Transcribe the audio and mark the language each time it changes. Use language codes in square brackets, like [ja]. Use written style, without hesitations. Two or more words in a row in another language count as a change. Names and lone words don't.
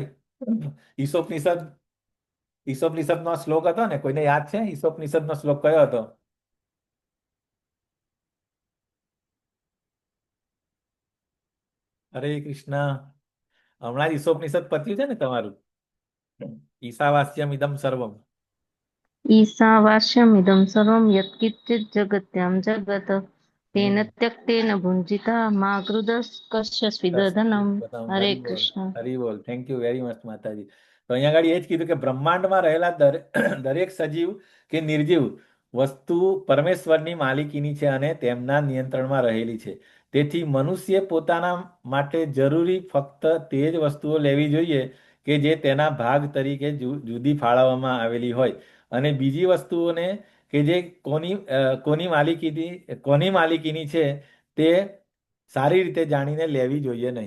[gu] ઈસોપનિષદ ઈસોપનિષદનો શ્લોક હતો ને, કોઈને યાદ છે ઈસોપનિષદનો શ્લોક કયો હતો? હરે કૃષ્ણ. હમણાં જ ઈસોપનિષદ પત્યું છે ને તમારું? [sa] ईशावास्यम इदम सर्वम. ईशावास्यमिदं सर्वं यत्किञ्चित् जगत्यां जगत् तेन [gu] હમ [sa] त्यक्तेन भुञ्जिता मा कस्य स्विदधनम् [gu] બતાવો. हरे હરી બોલ, कृष्ण। હરી બોલ. [en] thank you very much [gu] માતાજી. તો અહીંયા આગળ એ જ કીધું કે બ્રહ્માંડમાં રહેલા દરેક સજીવ કે નિર્જીવ વસ્તુ પરમેશ્વરની માલિકીની છે અને તેમના નિયંત્રણમાં રહેલી છે. તેથી મનુષ્ય પોતાના માટે જરૂરી ફક્ત તે જ વસ્તુઓ લેવી જોઈએ કે જે તેના ભાગ તરીકે જુદી ફાળવવામાં આવેલી હોય, અને બીજી વસ્તુઓને કે જે કોની માલિકીની છે તે સારી રીતે જાણીને લેવી જોઈએ નહીં.